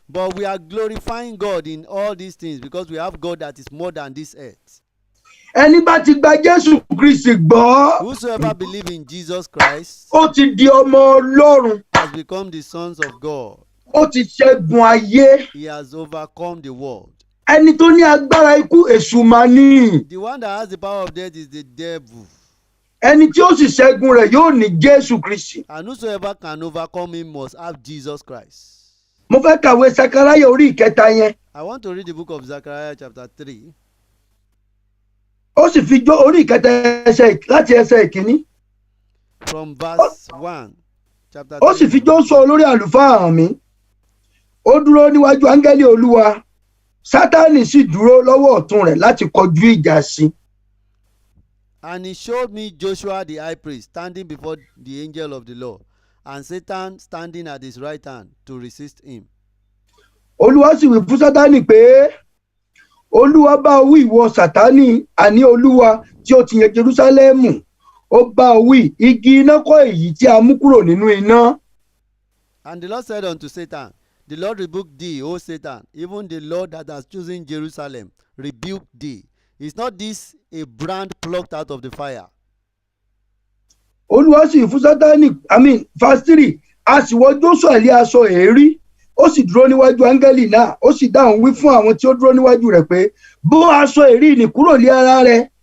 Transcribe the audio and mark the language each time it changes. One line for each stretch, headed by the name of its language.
English: But we are glorifying God in all these things because we have God that is more than this earth.
Yoruba: Ẹni bá ti gba Jésù Kristi gbọ́.
English: Whosoever believe in Jesus Christ
Yoruba: Ó ti di ọmọ Ọlọ́run.
English: has become the sons of God.
Yoruba: Ó ti ṣẹ́gun ayé.
English: He has overcome the world.
Yoruba: Ẹni tó ní agbára ikú èṣù máa ní.
English: The one that has the power of death is the devil.
Yoruba: Ẹni tí ó sì ṣẹ́gun rẹ̀ yóò ní Jésù Kristi.
English: And whosoever can overcome him must have Jesus Christ.
Yoruba: Mo fẹ́ kàwé Sakaraya orí ìkẹta yẹn.
English: I want to read the book of Zechariah chapter 3.
Yoruba: ó sì fi jó orí ìkẹta láti ẹsẹ̀ ìkíní.
English: From verse 1, chapter
Yoruba: Ó sì
English: 3.
Yoruba: fi Jóṣúà olórí àlùfáà hàn mí. Ó dúró níwájú áńgẹ́lì Olúwa. Sátánì sì dúró lọ́wọ́ ọ̀tún rẹ̀ láti kọjú ìjà sí.
English: And he showed me Joshua the high priest standing before the angel of the Lord, and Satan standing at his right hand to resist him.
Yoruba: Olúwa sì wí fún Sátánì pé, Olúwa bá ọ wí ìwọ Sátánì, àní Olúwa tí ó ti yàn Jerúsálẹ́mù. Ó bá ọ wí, igi iná kọ́ èyí tí a mú kúrò nínú iná.
English: And the Lord said unto Satan, The Lord rebuke thee, O Satan, even the Lord that has chosen Jerusalem rebuke thee. Is not this a brand plucked out of the fire?
Yoruba: Olúwa sì fún Sátánì,
English: verse 3,
Yoruba: a sì wọ Jóṣúà lé aṣọ èérí, ó sì dúró níwájú áńgẹ́lì náà, ó sì dáhùn wí fún àwọn tí ó dúró níwájú rẹ̀ pé, bó aṣọ èérí nì kúrò lé ara rẹ̀.